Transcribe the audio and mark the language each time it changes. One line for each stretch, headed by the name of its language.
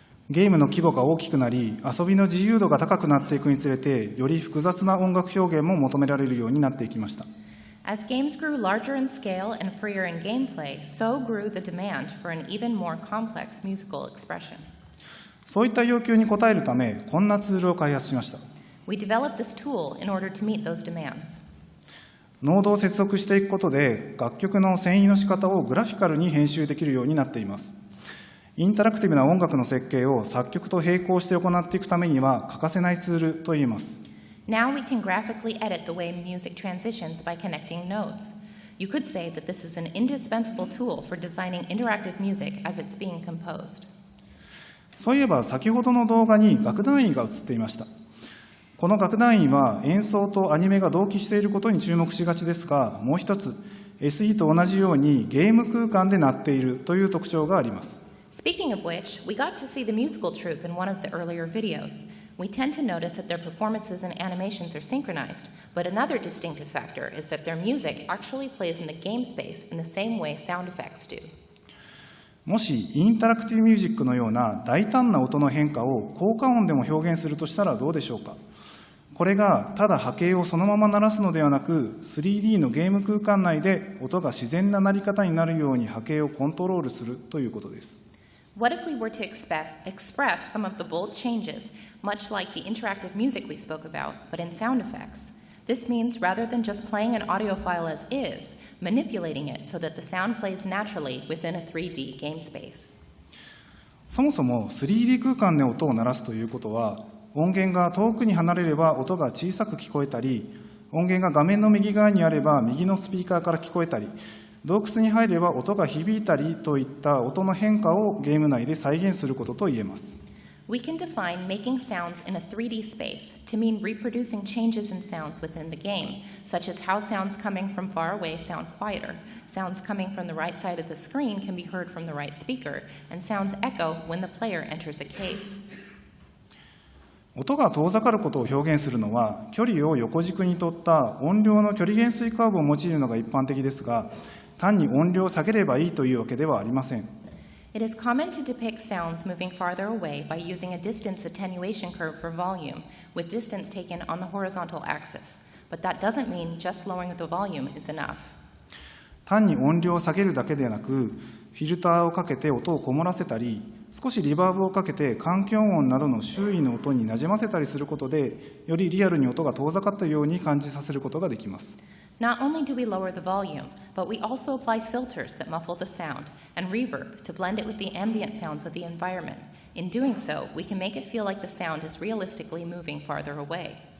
Japanese: ゲームの規模が大きくなり、遊びの自由度が高くなっていくにつれて、より複雑な音楽表現も求められるようになっていきました。
English: As games grew larger in scale and freer in gameplay, so grew the demand for an even more complex musical expression.
Japanese: そういった要求に応えるため、こんなツールを開発しました。
English: We developed this tool in order to meet those demands.
Japanese: ノードを接続していくことで、楽曲の遷移の仕方をグラフィカルに編集できるようになっています。インタラクティブな音楽の設計を作曲と並行して行っていくためには欠かせないツールと言えます。
English: Now we can graphically edit the way music transitions by connecting nodes. You could say that this is an indispensable tool for designing interactive music as it's being composed.
Japanese: そういえば先ほどの動画に楽団員が映っていました。この楽団員は演奏とアニメが同期していることに注目しがちですが、もう一つ SE と同じようにゲーム空間で鳴っているという特徴があります。
English: Speaking of which, we got to see the musical troupe in one of the earlier videos. We tend to notice that their performances and animations are synchronized, but another distinctive factor is that their music actually plays in the game space in the same way sound effects do.
Japanese: もしインタラクティブミュージックのような大胆な音の変化を効果音でも表現するとしたらどうでしょうか。これがただ波形をそのまま鳴らすのではなく、3D のゲーム空間内で音が自然な鳴り方になるように波形をコントロールするということです。
English: What if we were to express some of the bold changes, much like the interactive music we spoke about, but in sound effects? This means rather than just playing an audio file as is, manipulating it so that the sound plays naturally within a 3D game space.
Japanese: そもそも 3D 空間で音を鳴らすということは、音源が遠くに離れれば音が小さく聞こえたり、音源が画面の右側にあれば右のスピーカーから聞こえたり、洞窟に入れば音が響いたりといった音の変化をゲーム内で再現することと言えます。
English: We can define making sounds in a 3D space to mean reproducing changes in sounds within the game, such as how sounds coming from far away sound quieter, sounds coming from the right side of the screen can be heard from the right speaker, and sounds echo when the player enters a cave.
Japanese: 音が遠ざかることを表現するのは、距離を横軸にとった音量の距離減衰カーブを用いるのが一般的ですが、単に音量を下げればいいというわけではありません。
English: It is common to depict sounds moving farther away by using a distance attenuation curve for volume, with distance taken on the horizontal axis. But that doesn't mean just lowering the volume is enough.
Japanese: 単に音量を下げるだけでなく、フィルターをかけて音をこもらせたり、少しリバーブをかけて環境音などの周囲の音になじませたりすることで、よりリアルに音が遠ざかったように感じさせることができます。
English: Not only do we lower the volume, but we also apply filters that muffle the sound and reverb to blend it with the ambient sounds of the environment. In doing so, we can make it feel like the sound is realistically moving farther away.